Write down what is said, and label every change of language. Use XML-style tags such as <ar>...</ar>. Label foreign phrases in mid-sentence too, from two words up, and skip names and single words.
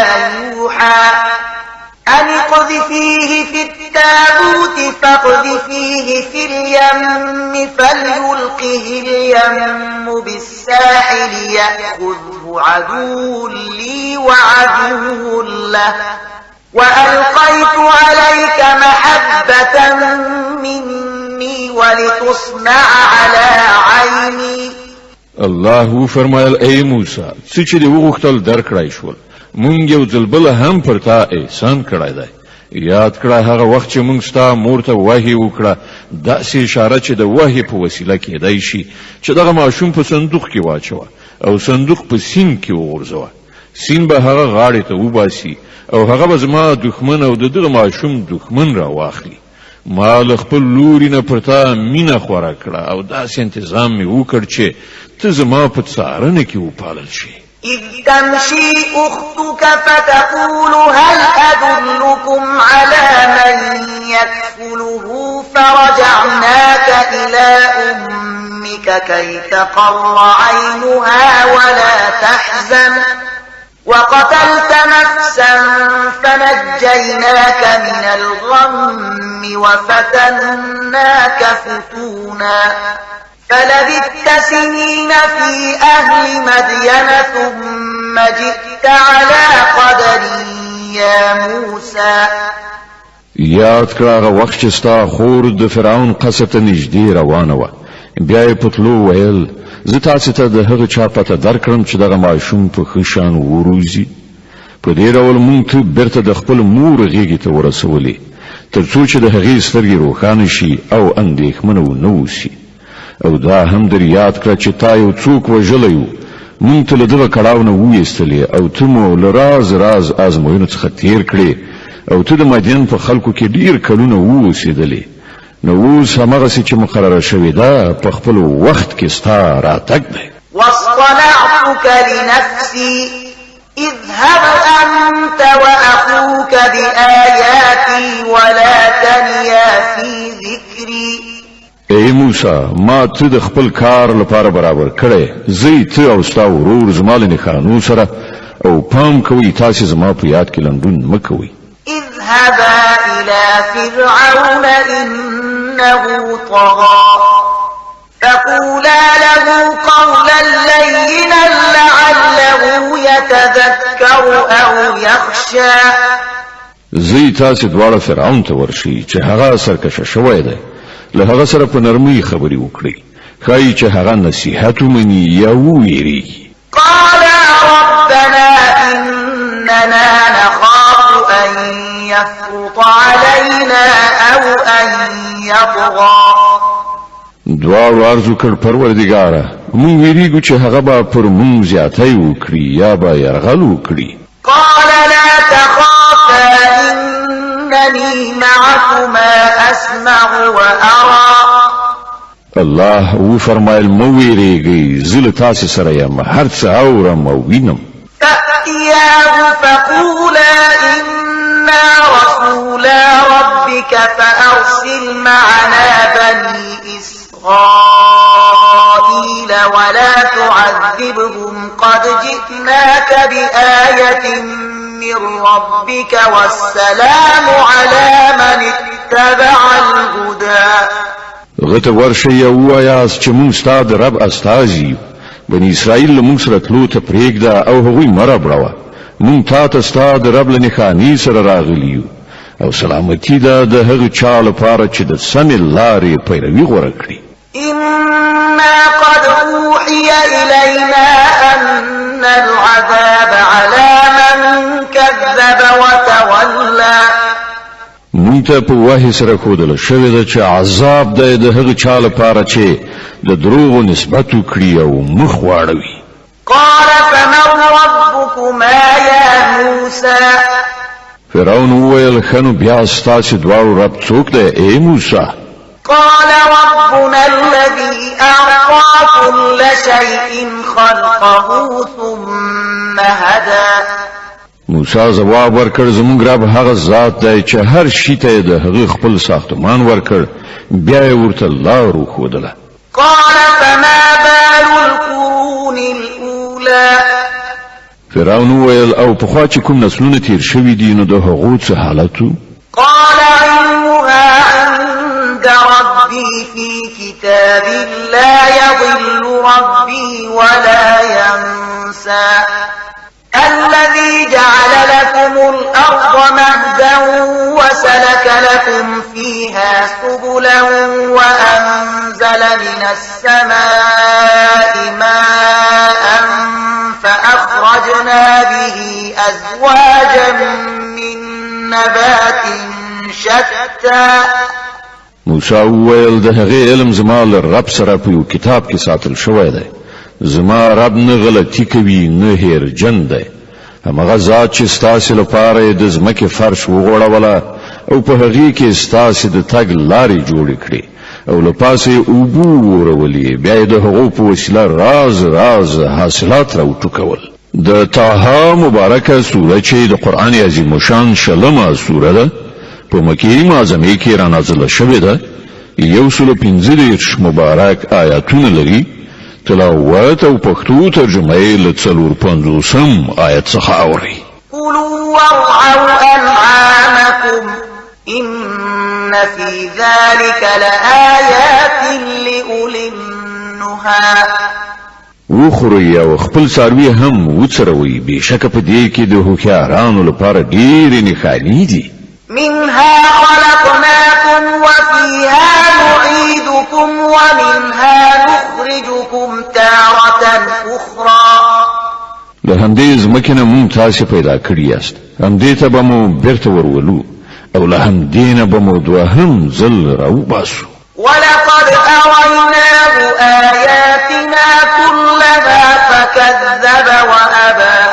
<ar>يوحى أن اقذفيه في التابوت فاقذفيه في اليم فليلقه اليم بالساحل يأخذه عدو لي وعدو له وألقيت عليك محبة مني ولتصنع على عيني.</ar> <ps>الله فرمایل ای موسی څه چې دی وغوښتل درکړای شول، مونږ یو ځل بل هم پر تا احسان کړی دی. یاد کړه هغه وخت چې مونږ ستا مور ته وحی وکړه، داسې اشاره چې د وحی په وسیله کېدای شي چې دغه ماشوم په صندوق کې واچوه او صندوق په سیند کې وغورځوه. سیند به هغه غاړې ته وباسي او هغه به زما دښمن او د دغه ماشوم دښمن را واخلي. ما له خپل لوري نه پر تا مینه خوره کړه او داسې انتظام مې وکړ چې ته زما په څارنه کې وپالل شي.</ps> <ar>إذ تمشي أختك فتقول هل أدلكم على من يكفله فرجعناك إلى أمك كي تقر عينها ولا تحزن وقتلت نفسا فنجيناك من الغم وفتناك فتونا فلبثت سنين في أهل مدين ثم جئت على قدر يا موسى.</ar> <ps>یاد کړه هغه وخت چې ستا خور د فرعون قصر ته نږدې روانه وه، بیا یې په تلو ویل زه تاسې ته د هغه چا پته درکړم چې دغه ماشوم په ښه شان وروزي. په دې ډول مونږ ته بیرته د خپل مور غېږې ته ورسولې تر څو چې د هغې سترګې روښانه شي او اندېښمنه ونه اوسي. او دا هم در یاد کړه چې تا یو څوک وژلی و، مونږ ته له دغه کړاو نه وویستلې او ته مو له راز راز ازموینو څخه تیر کړې او ته د مدین په خلکو کې ډیر کلونه واوسېدلې. نو اوس هماغسې چې مقرره شوې ده په خپل وخت کې ستا راتګ دی.</ps> <ar>واصطنعتك لنفسي اذهب أنت وأخوك بآياتي ولا تنيا في ذكري.</ar> <ps>ای موسی ما ته د خپل کار لپاره برابر کړی، زه ته او ستا ورور زما له نښانو سره او پام کوئ تاسې زما په یاد کې لنډون مه کوئ.</ps> <ar>اذهبا إلى فرعون إنه طغى فقولا له قولا لينا لعله يتذكر أو يخشى.</ar> <ps>زه تاسې دواړه فرعون ته ورشئ چې هغه سرکشه شوی دی، له هغه سره په نرمۍ خبرې وکړئ، ښایي چې هغه نصیحت ومني یا وویریږي.</ps> <ar>قالا ربنا إننا نخاف أن يفرط علينا أو أن يطغى.</ar> <ps>دواړو عرض وکړ پروردګاره مونږ ویریږو چې هغه به پر مونږ زیاتی وکړي یا به یرغل وکړي.</ps> <ar>قال لا تخافا إنني معكما أسمع وأرى.</ar> <ps>الله وفرمایل مو ویریږئ زه له تاسې سره یم، هر څه اورم او وینم.</ps> <ar>فأتياه فقولا إنا رسولا ربك فأرسل معنا بني إسرائيل ولا تعذبهم قد جئناك بآية من ربك والسلام على من اتبع الهدى.</ar> <ps>غته ورشه او آیاس چې موږ ستاسو رب استازي بني اسرائیل موږ سره تلو ته پرېږده او هغوی مربړه موږ ته ستاسو رب له نښانې سره راغلیو او سلامتی ده د هغه چا لپاره چې د سمې لارې پیروي غوره کړي.</ps> <ar>إنا قد أوحي إلينا أن العذاب على من كذب وتولى.</ar> <ps>مونږ ته په وحی سره ښودل شوې ده چې عذاب دی د هغه چا لپاره چې د دروغو نسبت وکړي او مخ واړوي.</ps> <ar>قال فمن ربكما يا موسى؟</ar> <ps>فرعون وویل خنو بیا ستاسې دواړو رب څوک دی ای موسی؟</ps> <ar>قال ربنا الذي أعطى كل شيء خلقه ثم هدى.</ar> <ps>موسی جواب ورکړ زموږ رب هغه ذات دی چې هر شي ته د هغه خپل ساختمان ورکړ بیا یې ورته لار وښودله.</ps> <ar>قال فما بال القرون الأولى؟</ar> <ps>فرعون وویل او پخوا چې کوم نسلونه تیر شوي دي نو د هغو څه حالت و؟</ps> <ar>قال علمها عند ربي في كتاب لا يضل ربي ولا ينسى. الذي جعل لكم الأرض مهدا وسلك لكم فيها سبلا وأنزل من السماء ماء فأخرجنا به أزواجا من نبات شتى.</ar> <ps>موسی وویل د هغې علم زما له رب سره په یو کتاب کې ساتل شوی دی. زما رب نه غلطي کوي نه هیرجن دی. همغه ذات چې ستاسې لپاره د ځمکې فرش وغوړوله او په هغې کې ستاسې د تګ لارې جوړې کړې او له پاسه یې اوبه وورولې بیا یې د هغو په وسیله راز راز حاصلات راوټوکول. د طه مبارکه سوره چې د قرآن عظیم شان شلمه سوره ده په مکې معظمې کې رانازله شوې ده. 115 مبارک آیاتونه لري. تلاوت او پښتو ترجمه یې له 450 آیت څخه اوري.</ps> <ar>كلوا وارعوا أنعامكم إن في ذلك لآيات لأولي النهى.</ar> <ps>وخوري او خپل څاروي هم وڅروي بشکه په دې کې د هوښیارانو لپاره ډېرې نښانې دي.</ps> <ar>منها خلقناكم وفيها نعيدكم ومنها نخرجكم تارة أخرى.</ar> <ps>له همدې ځمکې نه مونږ تاسې پیدا کړي یاست همدې ته به مو بیرته ورولو او له همدې نه به مو دوهم ځل راوباسو.</ps> <ar>ولقد أريناه آياتنا كلها فكذب وأبى.</ar>